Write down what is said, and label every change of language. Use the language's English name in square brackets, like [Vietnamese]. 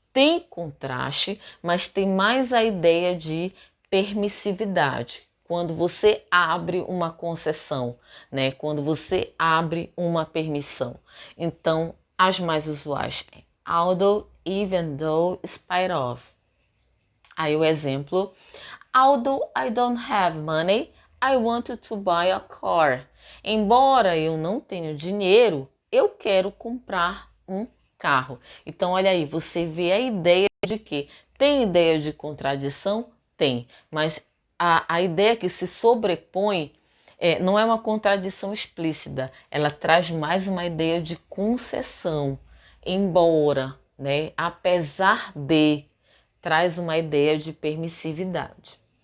[Portuguese] Tem contraste, mas tem mais a ideia de permissividade. Quando você abre uma concessão, né? Quando você abre uma permissão. Então, as mais usuais é although, even though, spite of. Aí o exemplo, [English] although I don't have money, I wanted to buy a car. [Portuguese] Embora eu não tenha dinheiro, eu quero comprar um carro. Então, olha aí, você vê a ideia de que tem ideia de contradição? Tem, mas a ideia que se sobrepõe não é uma contradição explícita, ela traz mais uma ideia de concessão, embora, né, apesar de, traz uma ideia de permissividade.